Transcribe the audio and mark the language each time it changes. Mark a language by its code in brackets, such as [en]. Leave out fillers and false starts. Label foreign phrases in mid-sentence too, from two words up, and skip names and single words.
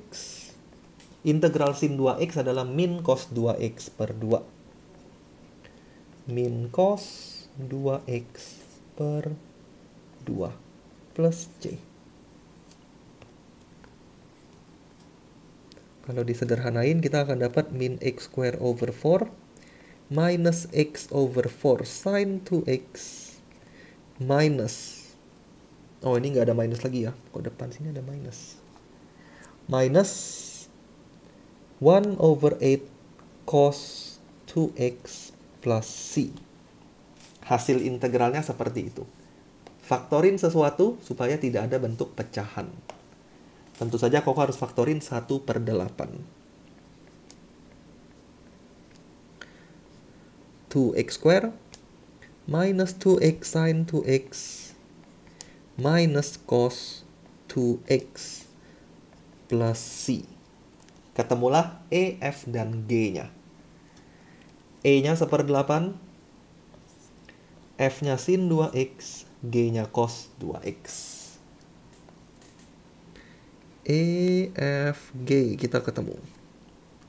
[id] Integral sin 2x adalah min cos 2x per 2. Min cos 2x per 2 plus c. Kalau disederhanain kita akan dapat min [en] x square over 4 minus x over 4 sin 2x minus, [id] oh ini nggak ada minus lagi ya, kok depan sini ada minus, [en] minus 1 over 8 cos 2x plus c. [id] Hasil integralnya seperti itu. Faktorin sesuatu supaya tidak ada bentuk pecahan. Tentu saja Koko harus faktorin 1 per 8. [en] 2x square minus 2x sin 2x minus cos 2x plus c. [id] Ketemulah E, F, dan G-nya. E-nya 1/8, F-nya sin 2x, G-nya cos 2x. E, F, G kita ketemu.